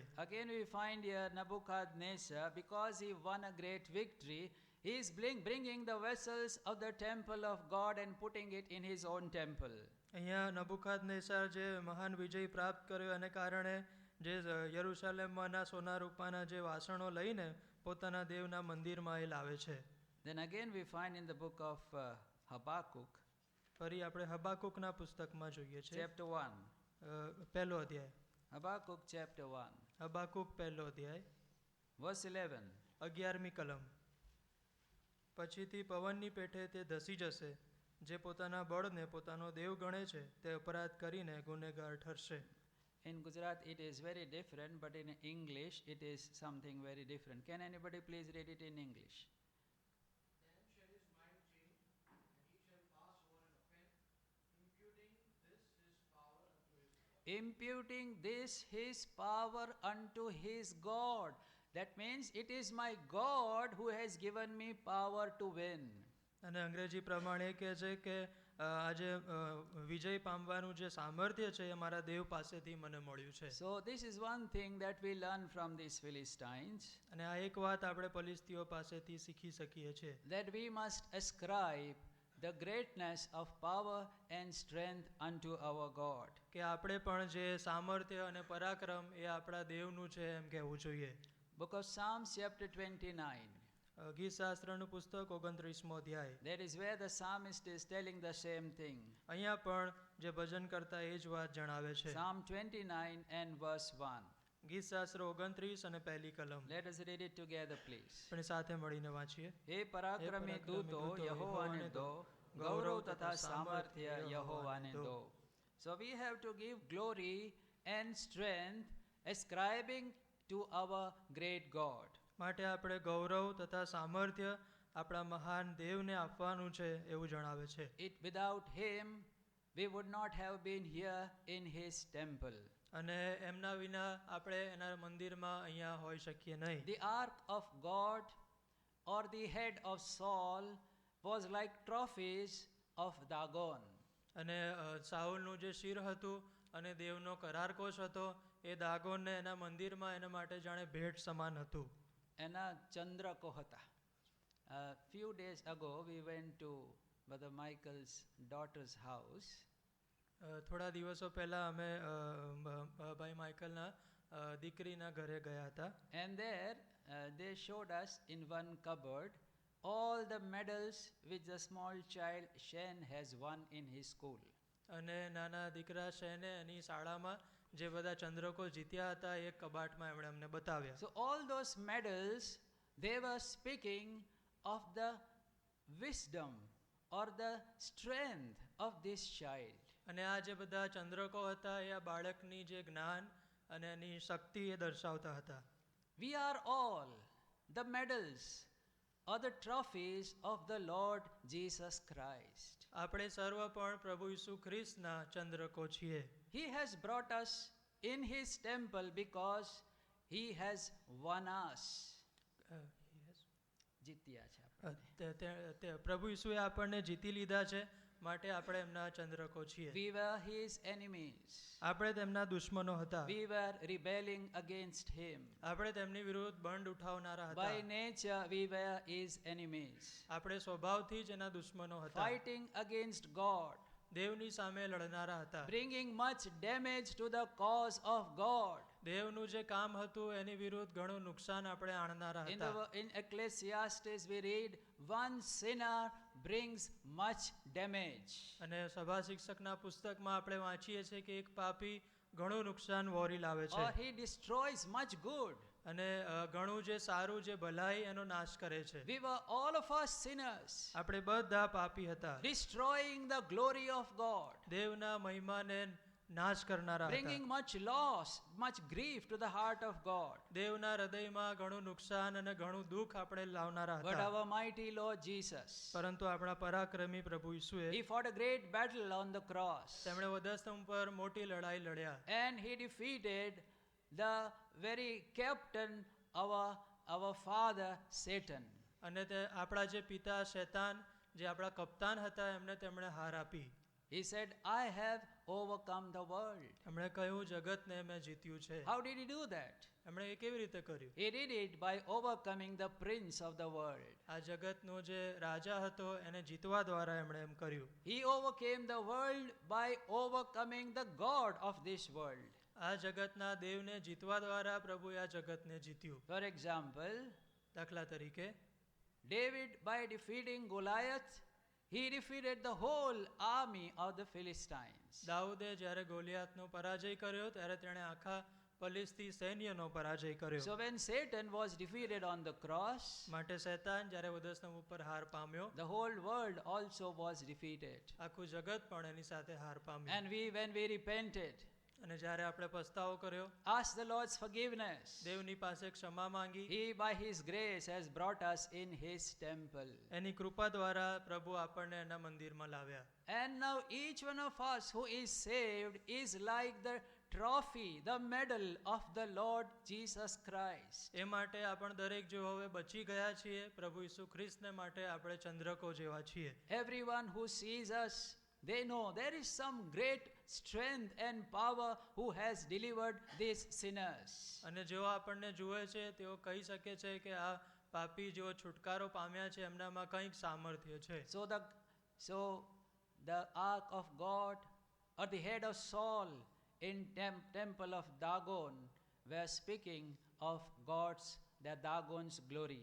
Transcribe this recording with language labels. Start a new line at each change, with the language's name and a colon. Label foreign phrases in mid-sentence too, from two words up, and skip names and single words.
English: Again, we find here Nebuchadnezzar, because he won a great victory, he is bringing the vessels of the temple of God and putting it in his own temple.
Gujarati: અહીંયા નબુખાદનેસાર જે મહાન વિજય પ્રાપ્ત કર્યો એને કારણે જે યરૂશાલેમમાંના સોના રૂપાના જે વાસણો લઈને પોતાના દેવના મંદિરમાં એ લાવે છે.
English: Then again we find in the book of Habakkuk,
Gujarati: ફરી આપણે હબાકુકના પુસ્તકમાં જોઈએ છે.
English: chapter 1.
Gujarati: પહેલો અધ્યાય.
English: Habakkuk chapter 1,
Gujarati: હબાકુક પહેલો અધ્યાય
English: verse 11.
Gujarati: 11મી કલમ. પછીથી પવનની પેઠે તે ધસી જશે, જે પોતાના બળને પોતાનો દેવ ગણે છે તે અપરાધ કરીને ગુનેગાર ઠરશે.
English: In Gujarat it is very different, but in English it is something very different. Can anybody please read it in English? Then shall his mind change, and he shall pass over an offense, imputing this his power unto his God. That means it is my God who has given me power to win.
Gujarati: અને અંગ્રેજી પ્રમાણે કહે છે કે આજે વિજય પામવાનું જે સામર્થ્ય છે એ મારા દેવ પાસેથી મને મળ્યું છે.
English: So this is one thing that we learn from these Philistines.
Gujarati: અને આ એક વાત આપણે ફલિસ્તીઓ પાસેથી શીખી શકીએ છીએ.
English: That we must ascribe the greatness of power and strength unto our God.
Gujarati: કે આપણે પણ જે સામર્થ્ય અને પરાક્રમ એ આપણા દેવનું છે એમ કહેવું જોઈએ.
English: Book of Psalms chapter 29.
Gujarati: ગીતશાસ્ત્રનું પુસ્તક 29મો અધ્યાય.
English: That is where the psalmist is telling the same thing.
Gujarati: અહીંયા પણ જે ભજન કરતા એ જ વાત જણાવે છે.
English: Psalm 29 and verse 1.
Gujarati: ગીતશાસ્ત્ર 29 અને પહેલી કલમ.
English: Let us read it together, please.
Gujarati: આપણે સાથે મળીને વાંચીએ. હે પરાક્રમી દૂતો યહોવાને દો, ગૌરવ તથા સામર્થ્ય યહોવાને દો.
English: So we have to give glory and strength, ascribing to our great God.
Gujarati: માટે આપણે ગૌરવ તથા સામર્થ્ય આપણા મહાન દેવને આપવાનું છે એવું જણાવે છે.
English: It without him we would not have been here in his temple.
Gujarati: અને એમના વિના આપણે એના મંદિરમાં અહીંયા હોઈ શકીએ નહીં.
English: The ark of God or the head of Saul was like trophies of Dagon.
Gujarati: અને સાઉલનું જે શિર હતું અને દેવનો કરારકોશ હતો એ દાગોનને એના મંદિરમાં એના માટે જાણે ભેટ સમાન હતું. એના ચંદ્રકો હતા.
English: Few days ago we went to Brother Michael's daughter's house.
Gujarati: થોડા દિવસો પહેલા અમે ભાઈ માઇકલના દીકરીના ઘરે ગયા હતા.
English: And there they showed us in one cupboard all the medals which the small child Shen has won in his school.
Gujarati: અને નાના દીકરા શેને એની શાળામાં જે બધા ચંદ્રકો જીત્યા હતા એ કબાટમાં એમણે અમને બતાવ્યા.
English: So all those medals, they were speaking of the wisdom or the strength of this child.
Gujarati: અને આ જે બધા ચંદ્રકો હતા એ આ બાળકની જે જ્ઞાન અને એની શક્તિ એ દર્શાવતા હતા.
English: We are all the medals or the trophies of the Lord Jesus Christ.
Gujarati: આપણે સર્વ પણ પ્રભુ ઈસુ ખ્રિસ્તના ચંદ્રકો છીએ.
English: He has brought us in his temple because he has won us.
Gujarati: જીત્યા છે આપણે. પ્રભુ ઈસુએ આપણને જીતી લીધા છે માટે આપણે એમના ચંદ્રકો છીએ.
English: We were his enemies.
Gujarati: આપણે તેમના દુશ્મનો હતા.
English: We were rebelling against him.
Gujarati: આપણે તેમની વિરુદ્ધ બંડ ઉઠાવનારા હતા.
English: By nature we were his enemies.
Gujarati: આપણે સ્વભાવથી જ એના દુશ્મનો હતા.
English: Fighting against God.
Gujarati: દેવની સામે લડનારા હતા.
English: Bringing much damage to the cause of God.
Gujarati: દેવનું જે કામ હતું એની વિરુદ્ધ ઘણું નુકસાન આપણે આણનારા હતા.
English: In Ecclesiastes we read, one sinner brings much damage.
Gujarati: અને સભા શિક્ષકના પુસ્તકમાં આપણે વાંચીએ છીએ કે એક પાપી ઘણું નુકસાન વોરી લાવે છે
English: Or he destroys much good.
Gujarati: અને ઘણું જે સારું જે ભલાઈ એનો નાશ કરે છે.
English: We were all of us sinners,
Gujarati: આપણે બધા પાપી હતા,
English: destroying the glory of God,
Gujarati: દેવના મહિમાને નાશ કરનારા હતા,
English: bringing much loss, much grief to the heart of God.
Gujarati: દેવના હૃદયમાં ઘણું નુકસાન અને ઘણું દુઃખ આપણે લાવનારા
English: But
Gujarati: હતા.
English: our mighty Lord Jesus,
Gujarati: પરંતુ આપણા પરાક્રમી પ્રભુ ઈસુએ
English: he fought a great battle on the cross,
Gujarati: તેમણે વધસ્તંભ પર મોટી લડાઈ લડ્યા
English: and he defeated the very captain, our father Satan.
Gujarati: અને તે આપણા જે પિતા શૈતાન જે આપણા કપ્તાન હતા એમને તેમણે હાર આપી.
English: He said, I have overcome the world.
Gujarati: એમણે કહ્યું જગતને મેં જીત્યું છે.
English: How did he do that?
Gujarati: એમણે એ કેવી રીતે કર્યું?
English: He did it by overcoming the prince of the world.
Gujarati: આ જગતનો જે રાજા હતો એને જીતવા દ્વારા એમણે એમ કર્યું.
English: He overcame the world by overcoming the God of this world.
Gujarati: આ જગતના દેવને જીતવા દ્વારા પ્રભુએ આ જગતને જીત્યું.
English: For example,
Gujarati: દાખલા તરીકે
English: David, by defeating Goliath, he defeated the whole army of the Philistines.
Gujarati: દાઉદે જ્યારે ગોલિયાતનો પરાજય કર્યો ત્યારે તેણે આખા ફલિસ્તી સૈન્યનો પરાજય કર્યો.
English: So when Satan was defeated on the cross,
Gujarati: માટે શૈતાન જ્યારે વધસ્તંભ ઉપર હાર પામ્યો,
English: the whole world also was defeated.
Gujarati: આખું જગત પણ એની સાથે હાર પામ્યું.
English: And when we repented,
Gujarati: અને જ્યારે આપણે પસ્તાવો કર્યો,
English: asked the Lord's forgiveness,
Gujarati: દેવની પાસે ક્ષમા માંગી,
English: he by his grace has brought us in his temple.
Gujarati: એની કૃપા દ્વારા પ્રભુ આપણને એના મંદિરમાં લાવ્યા.
English: And now each one of us who is saved is like the trophy, the medal of the Lord Jesus Christ.
Gujarati: એ માટે આપણે દરેક જો હવે બચી ગયા છીએ પ્રભુ ઈસુ ખ્રિસ્તને માટે આપણે ચંદ્રકો જેવા છીએ.
English: Everyone who sees us, they know there is some great strength and power who has delivered these sinners.
Gujarati: અને જેઓ આપણને જુએ છે તેઓ કહી શકે છે કે આ પાપી જેઓ છુટકારો પામ્યા છે એમનામાં કંઈક સામર્થ્ય છે.
English: So the ark of God, or the head of Saul in temple of Dagon, were speaking of the Dagon's glory.